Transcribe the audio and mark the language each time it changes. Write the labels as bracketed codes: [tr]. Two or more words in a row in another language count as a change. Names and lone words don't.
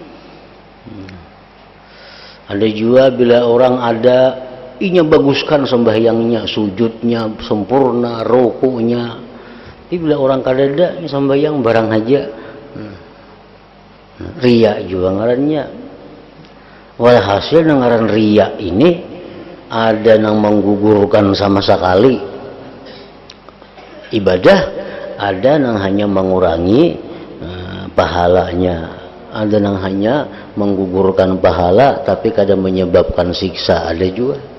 [id] Ada juga bila orang ada inya baguskan sembahyangnya, sujudnya sempurna, rukunya. Tapi bila orang kadada ini sembahyang barang aja, riya juga ngarannya. Walhasil ngaran riya ini ada yang menggugurkan sama sekali ibadah, ada yang hanya mengurangi pahalanya, ada yang hanya menggugurkan pahala tapi kadang menyebabkan siksa, ada juga.